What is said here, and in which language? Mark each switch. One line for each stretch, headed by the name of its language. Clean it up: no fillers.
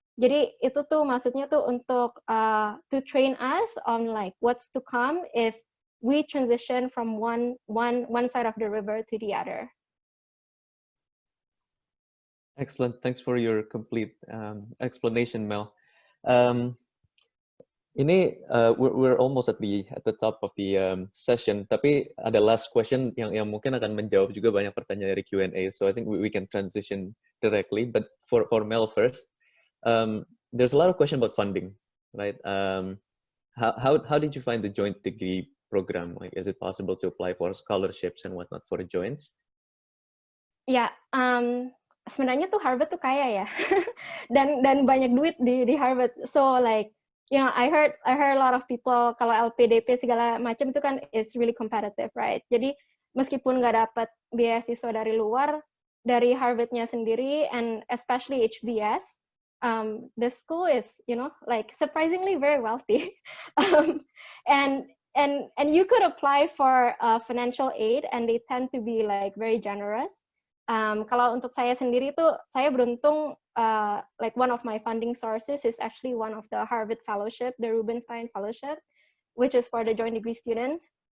Indonesian: Jadi itu tuh maksudnya tuh untuk
English: to train us on like what's to come if we transition from one side of the river to the other. Excellent. Thanks for your complete explanation, Mel. Ini we're almost at the top of the session.
Indonesian: Tapi ada last question yang mungkin akan menjawab juga banyak pertanyaan dari Q&A.
English: So I think we can transition directly. But for Mel first, there's a lot of question about funding, right? How did you find the joint degree program? Like, is it possible to apply for scholarships and whatnot for the joints?
Indonesian: Ya. Sebenarnya tuh Harvard tuh kaya ya, dan banyak duit di Harvard.
English: So like, I heard a lot of people
Indonesian: kalau LPDP segala macam itu kan
English: it's really competitive, right?
Indonesian: Jadi meskipun nggak dapat beasiswa dari luar, dari Harvard-nya sendiri
English: and especially HBS, the school is, like surprisingly very wealthy. And you could apply for financial aid, and they tend to be like very generous.
Indonesian: Kalau untuk saya sendiri tuh, saya beruntung,
English: like one of my funding sources is actually one of the Harvard Fellowship, the Rubenstein Fellowship, which is for the joint degree students.